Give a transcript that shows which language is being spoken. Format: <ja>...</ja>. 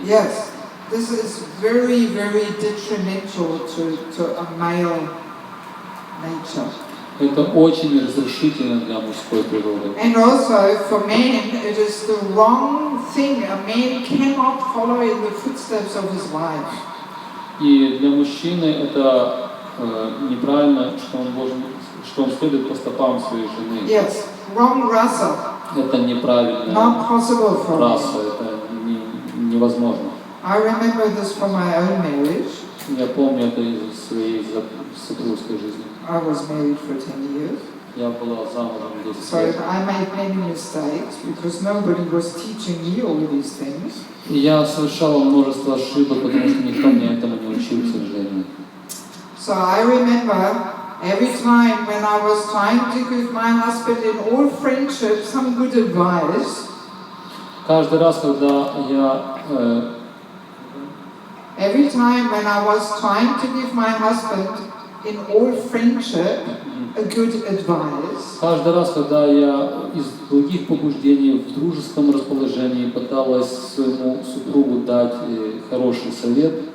<en>Yes, this is very, very detrimental to a male nature.</en> <ru>Это очень разрушительно для мужской природы.</ru> <en>And also for men, it is the wrong thing. A man cannot follow in the footsteps of his wife.</en> <ru>И для мужчины это неправильно, что он следует по стопам своей жены.</ru> <en>Yes, wrong rasa.</en> <ru>Это неправильная</ru> <en>Not possible for</en> <ru>раса,</ru> <en>me.</en> <ru>это невозможно.</ru> <en>I remember this from my own marriage.</en> <ru>Я помню это из своей супружеской жизни.</ru> <en>I was married for 10 years.</en> <ru>Я была замужем 10</ru> <en>So</en> <ru>лет.</ru> <en>I made many mistakes because nobody was teaching me all these things.</en> <ru>И я совершала множество ошибок, потому что никто мне этому не учил, к сожалению.</ru> <en>So I remember every time when I was trying to give my husband in all friendship some good advice,</en> <ru>Каждый раз, когда я</ru> <en>every time when I was trying to give my husband in all friendship a good advice,</en> <ru>каждый раз, когда я из других побуждений в дружеском расположении пыталась своему супругу дать хороший совет,</ru>